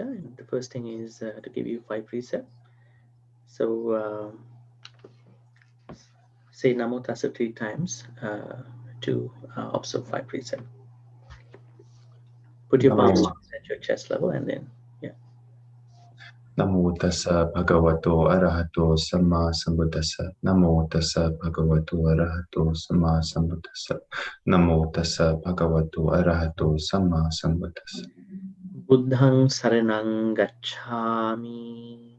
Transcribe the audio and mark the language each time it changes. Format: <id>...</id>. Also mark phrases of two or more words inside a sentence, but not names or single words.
<en>And the first thing is to give you 5 precepts. So say</en> <pi>Namo Tassa</pi> <en>3 times to observe 5 precepts. Put your palms at your chest level and then, yeah.</en> <pi>Namo tassa bhagavato arahato samma sambuddhassa. Namo tassa bhagavato arahato samma sambuddhassa. Namo tassa bhagavato arahato samma sambuddhassa. Buddhang saranang gacchami.</pi>